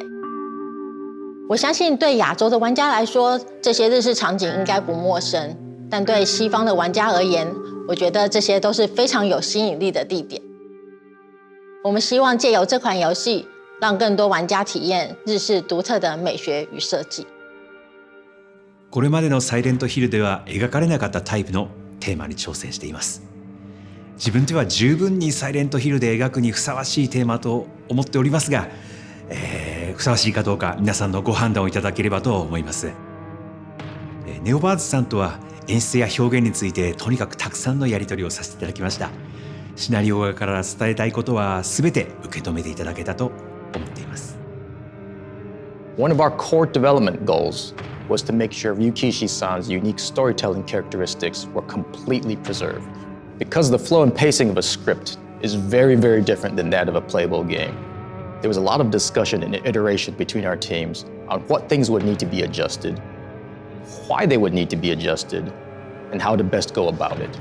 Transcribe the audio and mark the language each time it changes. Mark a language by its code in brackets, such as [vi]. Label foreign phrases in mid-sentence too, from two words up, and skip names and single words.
[zh] 我相信对亚洲的玩家来说，这些日式场景应该不陌生，但对西方的玩家而言，我觉得这些都是非常有吸引力的地点。我们希望借由这款游戏，让更多玩家体验日式独特的美学与设計。 [ja] これまでのサイレントヒルでは描かれなかったタイプのテーマに挑戦しています。自分では十分にサイレントヒルで描くにふさわしいテーマと思っておりますが、 ふさわしいかどうか皆さんのご判断をいただければと思います。ネオバーズさんとは演出や表現についてとにかくたくさんのやり取りをさせていただきました。シナリオ側から伝えたいことは全て受け止めていただけたと思っています。 [en] One of our core development goals was to make sure Ryukishi-san's unique storytelling characteristics were completely preserved. Because the flow and pacing of a script is very, very different than that of a playable game, there was a lot of discussion and iteration between our teams on what things would need to be adjusted, why they would need to be adjusted, and how to best go about it.